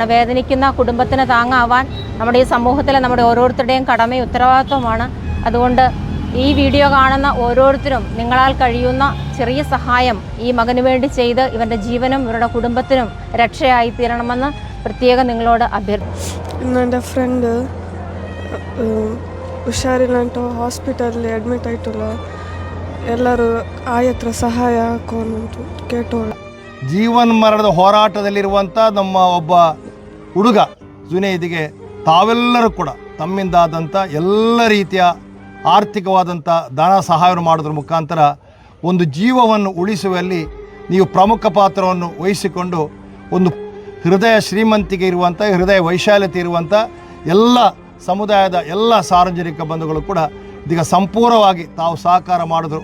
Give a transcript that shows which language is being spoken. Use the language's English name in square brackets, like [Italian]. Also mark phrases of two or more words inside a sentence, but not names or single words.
[Malayalam] വേദനിക്കുന്ന കുടുംബത്തിന് താങ്ങാവാൻ നമ്മുടെ ഈ സമൂഹത്തിലെ നമ്മുടെ ഓരോരുത്തരുടെയും കടമയും ഉത്തരവാദിത്വമാണ്. അതുകൊണ്ട് ഈ വീഡിയോ കാണുന്ന ഓരോരുത്തരും നിങ്ങളാൽ കഴിയുന്ന ചെറിയ സഹായം ഈ മകന് വേണ്ടി ചെയ്ത് ഇവൻ്റെ ജീവനും ഇവരുടെ കുടുംബത്തിനും രക്ഷയായി തീരണമെന്ന് പ്രത്യേകം നിങ്ങളോട് അഭ്യർത്ഥിക്കുന്നു. എൻ്റെ ഫ്രണ്ട് [Kannada] ಹುಷಾರಿಲ್ಲ ಅಂತ ಹಾಸ್ಪಿಟಲ್ಲಿ ಅಡ್ಮಿಟ್ ಆಯ್ತಲ್ಲ, ಎಲ್ಲರೂ ಆಯತ್ರ ಸಹಾಯ ಹಾಕೋಣಂತು ಕೇಟೋಳ. ಜೀವನ ಮರಣದ ಹೋರಾಟದಲ್ಲಿರುವಂಥ ನಮ್ಮ ಒಬ್ಬ ಹುಡುಗ ಜುನೈದಿಗೆ ತಾವೆಲ್ಲರೂ ಕೂಡ ತಮ್ಮಿಂದಾದಂಥ ಎಲ್ಲ ರೀತಿಯ ಆರ್ಥಿಕವಾದಂಥ ಧನ ಸಹಾಯವನ್ನು ಮಾಡೋದ್ರ ಮುಖಾಂತರ ಒಂದು ಜೀವವನ್ನು ಉಳಿಸುವಲ್ಲಿ ನೀವು ಪ್ರಮುಖ ಪಾತ್ರವನ್ನು ವಹಿಸಿಕೊಂಡು ಒಂದು ಹೃದಯ ಶ್ರೀಮಂತಿಕೆ ಇರುವಂಥ ಹೃದಯ ವೈಶಾಲ್ಯತೆ ಇರುವಂಥ ಎಲ್ಲ ಸಮುದಾಯದ ಎಲ್ಲ ಸಾರ್ವಜನಿಕ ಬಂಧುಗಳು ಕೂಡ ಇದೀಗ ಸಂಪೂರ್ಣವಾಗಿ ತಾವು ಸಹಕಾರ ಮಾಡಿದ್ರು.